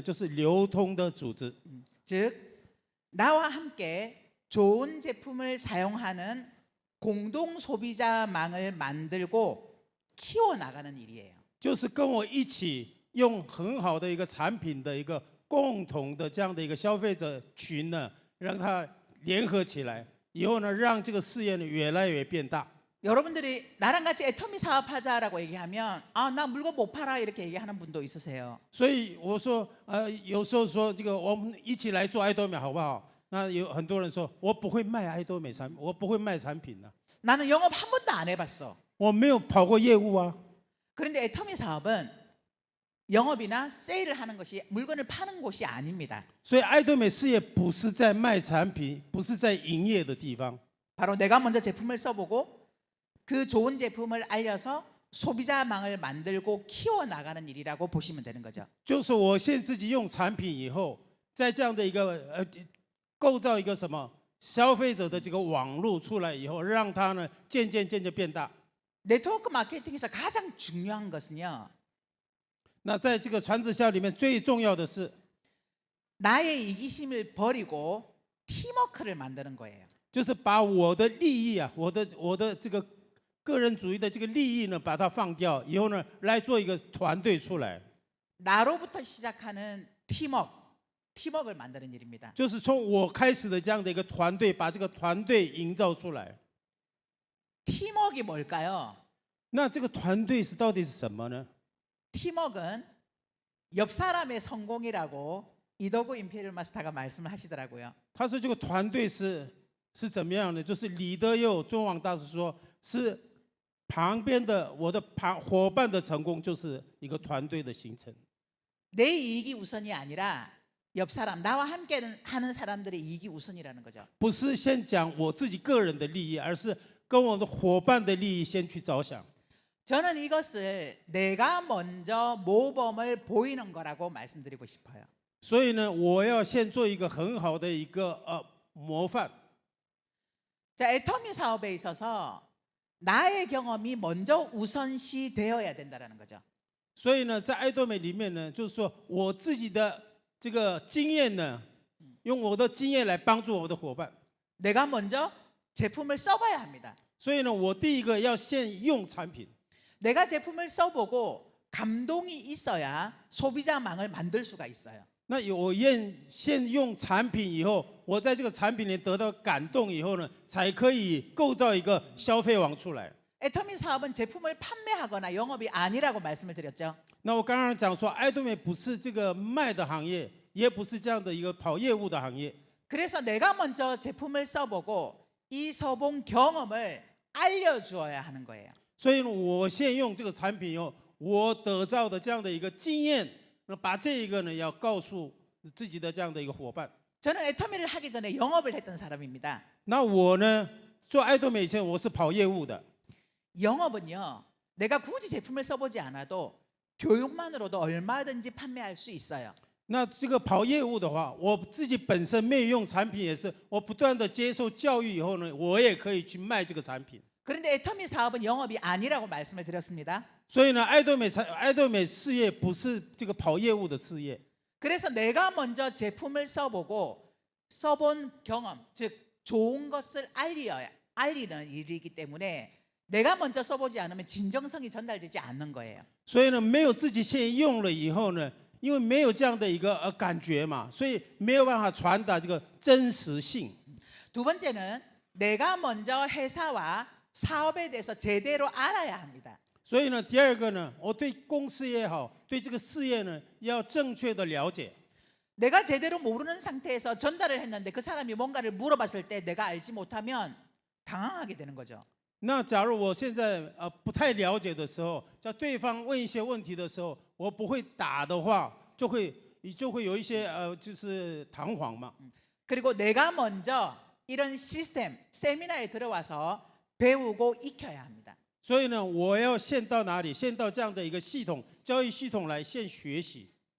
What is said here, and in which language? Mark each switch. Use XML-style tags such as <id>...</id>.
<zh>就是流通的组织。</zh> <ko>즉 나와 함께 좋은 제품을 사용하는 공동 소비자망을 만들고 키워 나가는 일이에요.</ko> <zh>就是跟我一起用很好的一个产品的一个共同的这样的一个消费者群呢，让它联合起来，以后呢，让这个事业呢越来越变大。</zh> <ko>여러분들이 나랑 같이 애터미 사업하자라고 얘기하면 나 물건 못 팔아 이렇게 얘기하는 분도 있으세요.</ko> <zh>所以我说，有时候说这个我们一起来做爱多美好不好？那有很多人说我不会卖爱多美产品，我不会卖产品呢、</zh> <ko>나는 영업 한 번도 안 해봤어.</ko> <zh>我没有跑过业务啊。</zh> <ko>그런데 애터미 사업은 영업이나 세일을 하는 것이 물건을 파는 곳이 아닙니다.</ko> <zh>所以爱多美事业不是在卖产品，不是在营业的地方。</zh> <ko>바로 내가 먼저 제품을 써보고 그 좋은 제품을 알려서 소비자망을 만들고 키워 나가는 일이라고 보시면 되는 거죠.</ko> <zh>就是我先自己用产品以后，在这样的一个构造一个什么消费者的这个网络出来以后，让它呢渐渐变大。</zh> <ko>네트워크 마케팅에서 가장 중요한 것은요.</ko> <zh>那在这个传直销里面最重要的是，</zh> <ko>나의 이기심을 버리고 팀워크를 만드는 거예요.</ko> <zh>就是把我的利益啊，我的这个个人主义的这个利益呢，把它放掉以后呢，来做一个团队出来。</zh> <ko>나로부터 시작하는 팀워크를 만드는 일입니다.</ko> <zh>就是从我开始的这样的一个团队，把这个团队营造出来。</zh> <ko>팀워크가 뭘까요?</ko> <zh>那这个团队是到底是什么呢？</zh> <ko>팀워크는 옆 사람의 성공이라고 이도구 임페리얼 마스터가 말씀을 하시더라고요.</ko> <zh>他说这个团队是怎么样呢？就是李德佑中王大师说，是旁边的我的伙伴的成功就是一个团队的形成。</zh> <ko>내 이익이 우선이 아니라 옆 사람, 나와 함께 하는 사람들의 이익이 우선이라는 거죠.</ko> <zh>不是先讲我自己个人的利益，而是跟我的伙伴的利益先去着想。</zh> <ko>저는 이것을 내가 먼저 모범을 보이는 거라고 말씀드리고 싶어요.</ko> <zh>所以呢，我要先做一个很好的一个模范。</zh> <ko>자, 애터미 사업에 있어서 나의 경험이 먼저 우선시 되어야 된다는 거죠.</ko> <zh>所以呢，在爱多美里面呢，就是说我自己的这个经验呢，用我的经验来帮助我的伙伴。</zh> <ko>내가 먼저 제품을 써봐야 합니다.</ko> <zh>所以呢，我第一个要先用产品。</zh> <ko>내가 제품을 써보고 감동이 있어야 소비자망을 만들 수가 있어요.</ko> <zh>那我先用产品以后，我在这个产品里得到感动以后呢，才可以构造一个消费网出来。</zh> <ko>애터미 사업은 제품을 판매하거나 영업이 아니라고 말씀을 드렸죠.</ko> <zh>那我刚刚讲说，爱多美不是这个卖的行业，也不是这样的一个跑业务的行业。</zh> <ko>그래서 내가 먼저 제품을 써보고 이 써본 경험을 알려주어야 하는 거예요.</ko> <zh>所以呢，我先用这个产品以后，我得到的这样的一个经验，那把这一个呢，要告诉自己的这样的一个伙伴。</zh> <ko>저는 애터미를 하기 전에 영업을 했던 사람입니다.</ko> <zh>那我呢，做爱多美以前，我是跑业务的。</zh> <ko>영업은요, 내가 굳이 제품을 써보지 않아도 교육만으로도 얼마든지 판매할 수 있어요.</ko> <zh>那这个跑业务的话，我自己本身没有用产品，也是我不断的接受教育以后呢，我也可以去卖这个产品。</zh> <ko>그런데 애터미 사업은 영업이 아니라고 말씀을 드렸습니다.</ko> <zh>所以呢，爱多美事业不是这个跑业务的事业。</zh> <ko>그래서 내가 먼저 제품을 써보고 써본 경험, 즉 좋은 것을 알리는 일이기 때문에 내가 먼저 써보지 않으면 진정성이 전달되지 않는 거예요.</ko> <zh>所以呢，没有自己先用了以后呢，因为没有这样的一个感觉嘛，所以没有办法传达这个真实性。</zh> <ko>두 번째는 내가 먼저 회사와 사업에 대해서 제대로 알아야 합니다.</ko> <zh>所以呢，第二个呢，我对公司也好，对这个事业呢，要正确的了解。</zh> <ko>내가 제대로 모르는 상태에서 전달을 했는데 그 사람이 뭔가를 물어봤을 때 내가 알지 못하면 당황하게 되는 거죠.</ko> <zh>那假如我现在不太了解的时候，叫对方问一些问题的时候，我不会答的话，就会有一些就是彷徨嘛。</zh> <ko>그리고 내가 먼저 이런 시스템, 세미나에 들어와서 배우고 익혀야 합니다.</ko> <zh>所以呢，我要先到哪里？先到这样的一个系统，教育系统来先学习。</zh>